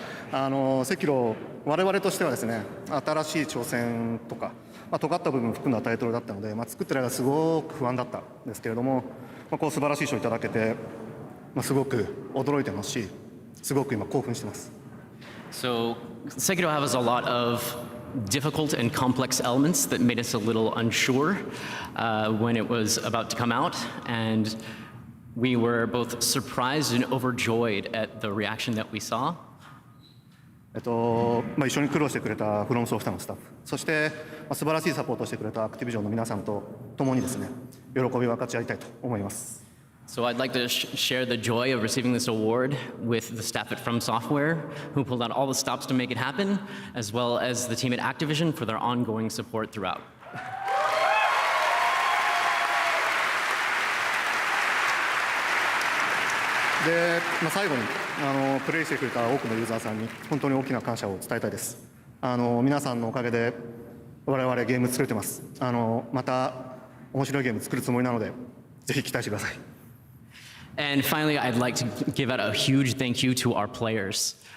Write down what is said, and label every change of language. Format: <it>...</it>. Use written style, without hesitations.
<ja>赤炉、我々としてはですね、新しい挑戦とか、尖った部分を含んだタイトルだったので、作ってる間すごく不安だったんですけれども、こう素晴らしい賞をいただけて、すごく驚いてますし、すごく今興奮してます。</ja> <en>So, Sekiro has a lot of difficult and complex elements that made us a little unsure when it was about to come out, and we were both surprised and overjoyed at the reaction that we saw.</en> <ja>一緒に苦労してくれたフロムソフトのスタッフ、そして素晴らしいサポートをしてくれたアクティビジョンの皆さんと共にですね、喜びを分かち合いたいと思います。</ja> <en>So I'd like to share the joy of receiving this award with the staff at From Software, who pulled out all the stops to make it happen, as well as the team at Activision for their ongoing support throughout.</en> <ja>で、最後にプレイしてくれた多くのユーザーさんに本当に大きな感謝を伝えたいです。皆さんのおかげで我々ゲーム作れてます。また面白いゲーム作るつもりなので、ぜひ期待してください。</ja> <en>And finally, I'd like to give out a huge thank you to our players.</en>